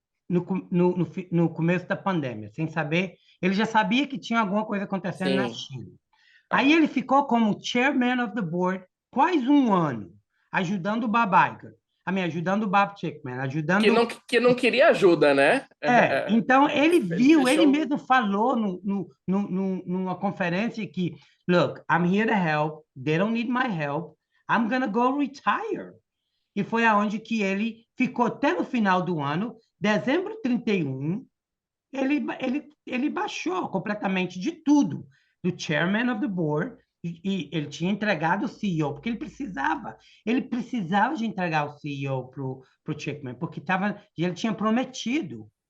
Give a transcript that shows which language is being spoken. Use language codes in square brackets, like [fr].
[pt] no começo da pandemia, sem saber. Ele já sabia que tinha alguma coisa acontecendo na Sim. China. Ah, Aí ele ficou como chairman of the board quase um ano, ajudando o Bob Iger, ajudando o Bob Chapman, ajudando. que não queria ajuda, né? Então ele Ele viu, ele fechou. mesmo falou numa conferência que, [en] look, I'm here to help, they don't need my help, I'm gonna go retire. [pt] E foi aonde que ele ficou até no final do ano, dezembro 31, ele baixou completamente de tudo, do chairman of the board, e ele tinha entregado o CEO, porque ele precisava de entregar o CEO para o Chapman, porque ele tinha prometido.